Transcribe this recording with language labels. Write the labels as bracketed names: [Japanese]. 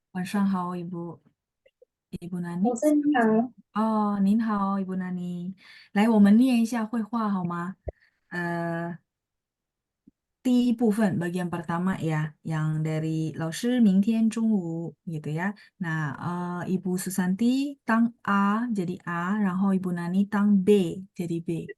[Chinese] 晚上好Ibu Nani. 早上好。哦，您好，Ibu Nani。来，我们念一下绘画好吗？呃，第一部分 [Indonesian] bagian pertama ya, yang dari [Chinese] 老师明天中午 [Indonesian] gitu ya. Nah, Ibu Susanti [Chinese] 当 [Indonesian] A jadi A, [Chinese] 然后 [Indonesian] Ibu Nani 当 B jadi B.